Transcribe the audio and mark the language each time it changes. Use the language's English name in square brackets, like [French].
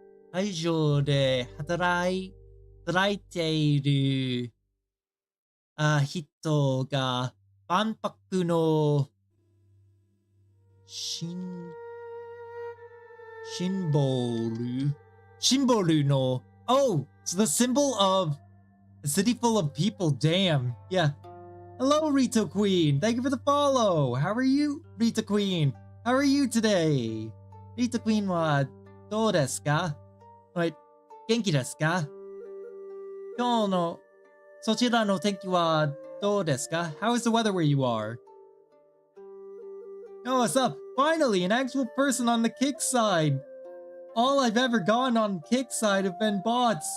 [Japanese] 会場で働いている人が万博のシンボルの [English] Oh, it's the symbol of a city full of people. Damn. Yeah. Hello, Rita Queen. Thank you for the follow. How are you, Rita Queen? How are you today? [Japanese] Rita Queen はどうですか? [English] Wait, [Japanese] 元気ですか? 今日のそちらの天気はどうですか? [English] How is the weather where you are? Oh, what's up? Finally, an actual person on the kick side. All I've ever gone on kick side have been bots.